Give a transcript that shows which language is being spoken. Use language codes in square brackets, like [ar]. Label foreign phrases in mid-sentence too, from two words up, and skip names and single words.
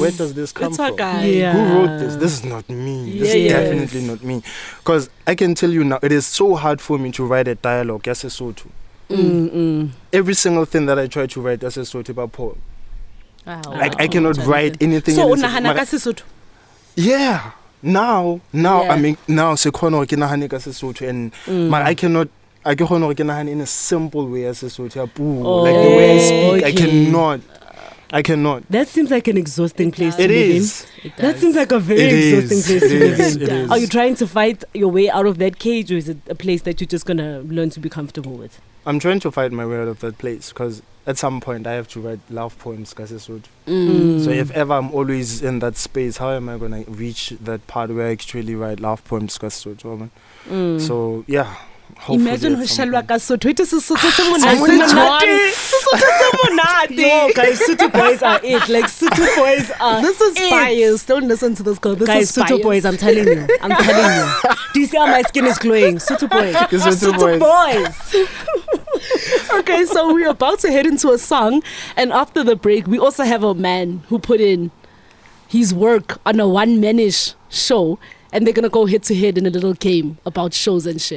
[en] where does this come It's from? okay. Yeah. Who wrote this? This is not me. This is Yes. definitely not me. Because I can tell you now, it is so hard for me to write a dialogue as a Sotho. Every single thing that I try to write as a Sotho about poem, like I cannot write anything. So in [st] unahana ka Sesotho? [en] yeah. Now Yeah. I mean, now [st] se khona hore ke nahane ka Sesotho, [en] and but I [st] ke kgone hore ke nahane [en] in a simple way as Sesotho [st] ya puo, [en] like the way I speak. okay. I cannot. That seems like an exhausting place to It live is. in. That seems like a very It is. exhausting place to It live is. in. It is. Are you trying to fight your way out of that cage, or is it a place that you're just gonna learn to be comfortable with? I'm trying to fight my way out of that place because at some point I have to write love poems ka Sesotho. So if ever I'm always in that space, how am I gonna reach that part where I actually write love poems ka Sesotho, man? So yeah. hopefully Imagine at [st] ho [en] some [st] shalwa [en] point. [st] ka Sotho. [en] It is Sesotho se [st] Sesotho monate. [en] Yo, guys, Sotho boys are it. Like, Sotho boys are This is it. bias. Don't listen to this girl. This Guys, is Sotho bias. boys, I'm telling you. Do you see how my skin is glowing? Sotho boys. Sotho boys. Okay, so we're about to head into a song, and after the break, we also have a man who put in his work on a one-manish show, and they're gonna go head to head in a little game about shows and shit.